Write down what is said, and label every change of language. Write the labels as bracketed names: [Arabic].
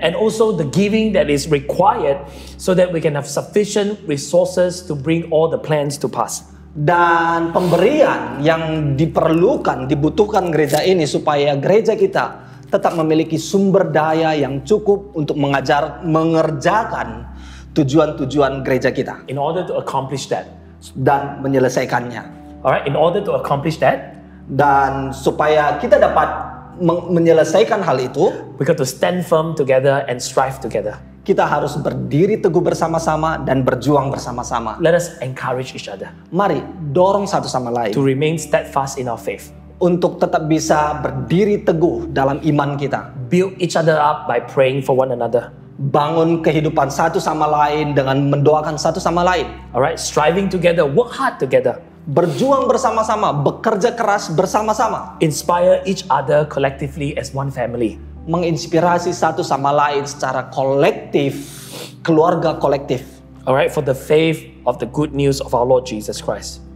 [English] And also the giving that is required so that we can have sufficient resources to bring all the plans to pass. [Indonesian] Dan pemberian yang dibutuhkan gereja ini supaya gereja kita tetap memiliki sumber daya yang cukup untuk mengerjakan tujuan-tujuan gereja kita. [English] In order to accomplish that. [Indonesian] Dan menyelesaikannya. [English] Alright, in order to accomplish that. [Indonesian] Dan supaya kita dapat menyelesaikan hal itu, [English] we got to stand firm together and strive together. [Indonesian] Kita harus berdiri teguh bersama-sama dan berjuang bersama-sama. [English] Let us encourage each other. [Indonesian] Mari dorong satu sama lain. [English] To remain steadfast in our faith. [Indonesian] Untuk tetap bisa berdiri teguh dalam iman kita. [English] Build each other up by praying for one another. [Indonesian] Bangun kehidupan satu sama lain dengan mendoakan satu sama lain. [English] Alright, striving together, work hard together. [Indonesian] Berjuang bersama-sama, bekerja keras bersama-sama. [English] Inspire each other collectively as one family. [Indonesian] Menginspirasi satu sama lain secara kolektif, keluarga kolektif. [English] Alright, for the faith of the good news of our Lord Jesus Christ.